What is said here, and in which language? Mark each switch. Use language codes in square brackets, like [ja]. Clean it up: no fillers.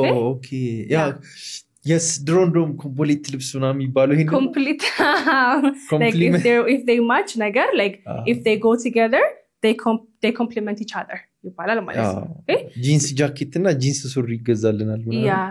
[am] okay yeah yes ድሮንዶም ኮምፕሊት ልብስ ምናምን የሚባለው ይሄን [en] complete like if they match ነገር like if they go together they complement each other [am] ይባላል ማለት ነው ጂንስ ጃኬት እና ጂንስ ሱሪ ይገዛልናል ማለት